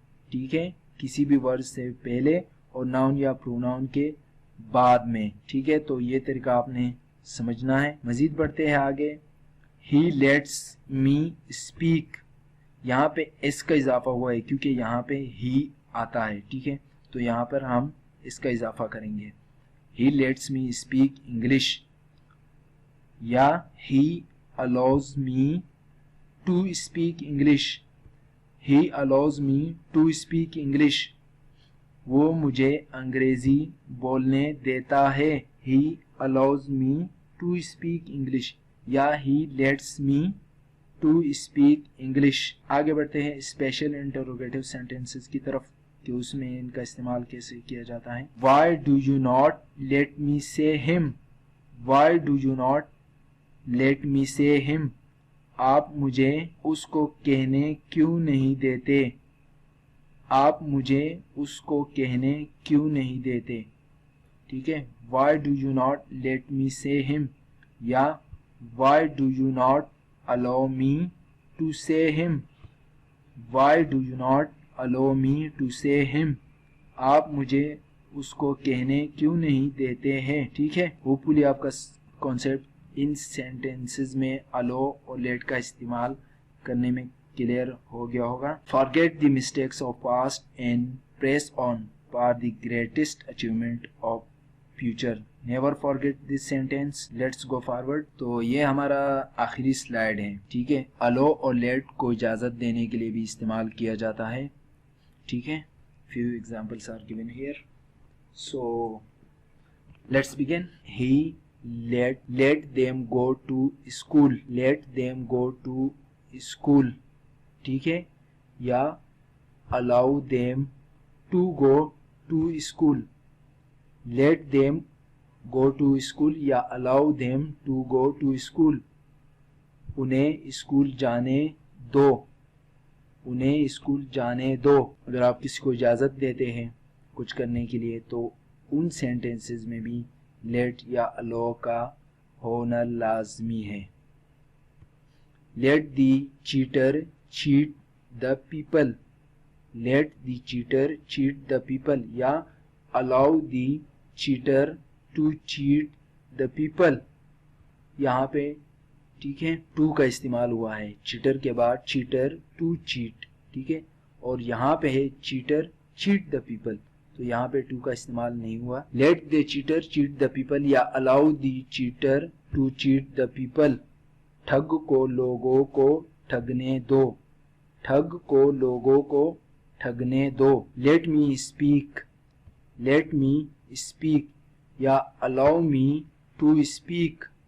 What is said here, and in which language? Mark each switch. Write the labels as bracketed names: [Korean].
[Urdu] ٹھیک ہے, کسی بھی ورب سے پہلے اور ناؤن یا پروناؤن کے بعد میں. ٹھیک ہے, تو یہ طریقہ آپ نے سمجھنا ہے. مزید بڑھتے ہیں آگے. [English] He lets me speak. [Urdu] یہاں پہ اس کا اضافہ ہوا ہے کیونکہ یہاں پہ ہی آتا ہے. ٹھیک ہے, تو یہاں پر ہم اس کا اضافہ کریں گے. [English] He lets me speak English یا he allows me to speak English. He allows me to speak English. [Urdu] وہ مجھے انگریزی بولنے دیتا ہے. [English] He allows me to speak English یا he lets me to speak English. [Urdu] آگے بڑھتے ہیں اسپیشل انٹروگیٹو سینٹینسز کی طرف کہ اس میں ان کا استعمال کیسے کیا جاتا ہے. [English] Why do you not let me say him? Why do you not let me say him? [Urdu] آپ مجھے اس کو کہنے کیوں نہیں دیتے. آپ مجھے اس کو کہنے کیوں نہیں دیتے. ٹھیک ہے, [English] why do you not let me say him یا why do you not allow me to say him. Why do you not allow me to say him? [Urdu] آپ مجھے اس کو کہنے کیوں نہیں دیتے ہیں. ٹھیک ہے, ہوپفلی آپ کا کانسیپٹ ان سینٹینسز میں allow اور let کا استعمال کرنے میں کلیئر ہو گیا ہوگا. [English] Forget the mistakes of past and press on for the greatest achievement of future. Never forget this sentence. Let's go forward. [Urdu] تو یہ ہمارا آخری سلائیڈ ہے. ٹھیک ہے, allow اور let کو اجازت دینے کے لیے بھی استعمال کیا جاتا ہے. ٹھیک ہے, [English] few examples are given here. So let's begin. He let them go to school. Let them go to school. [Urdu] ٹھیک ہے, [English] یا allow them to go to school. Let them go to school یا allow them to go to school. [Urdu] انہیں school جانے دو. انہیں school جانے دو. اگر آپ کسی کو اجازت دیتے ہیں کچھ کرنے کے لیے تو ان سینٹینسز میں بھی let یا allow کا ہونا لازمی ہے. [English] Let the cheater cheat the people. Let the cheater cheat the people یا allow the cheater to cheat the people. [Urdu] یہاں پہ ٹھیک ہے ٹو کا استعمال ہوا ہے چیٹر کے بعد [English] cheater to cheat. [Urdu] ٹھیک ہے, اور یہاں پہ ہے [English] cheater cheat the people [Urdu] تو یہاں پہ ٹو کا استعمال نہیں ہوا. [English] Let the cheater cheat the people یا allow the cheater to cheat the people. [Urdu] ٹھگ کو لوگوں کو ٹھگنے دو. ٹھگ کو لوگوں کو ٹھگنے دو. [English] Let me speak. Let me speak یا allow me to speak.